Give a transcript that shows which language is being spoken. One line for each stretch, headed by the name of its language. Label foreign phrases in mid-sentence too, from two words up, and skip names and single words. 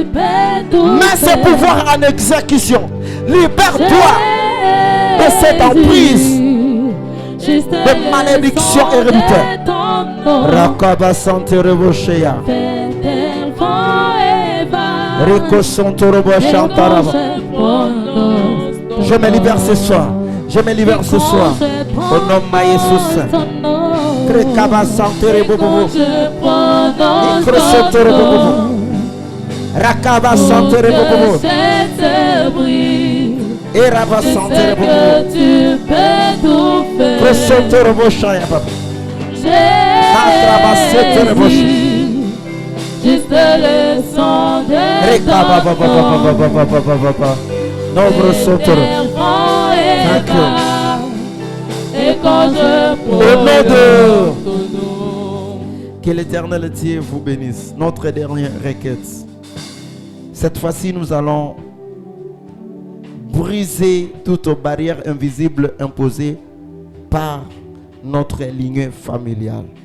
French: Mets ce pouvoir en exécution. Libère-toi de cette emprise de malédiction héréditaire. Rakaba Santere Boshea. Rico Santoro Boshantaraba. Je me libère ce soir. Je me libère ce soir. Au nom de Jésus. Rekaba Santere Bobo. Ikrosotere Bobo. Rakaba Santere Bobo. Eraba Santere Bobo. Krosotere Boshaya Baba. Atraba Setere Boshaya. Juste le sang de Rekaba Baba Baba Baba. Nombre Sotoro.
English: Thank you.
French: Et quand je Au nom de... Que l'Éternel Dieu vous bénisse. Notre dernière requête. Cette fois-ci, nous allons briser toute barrière invisible imposée par notre lignée familiale.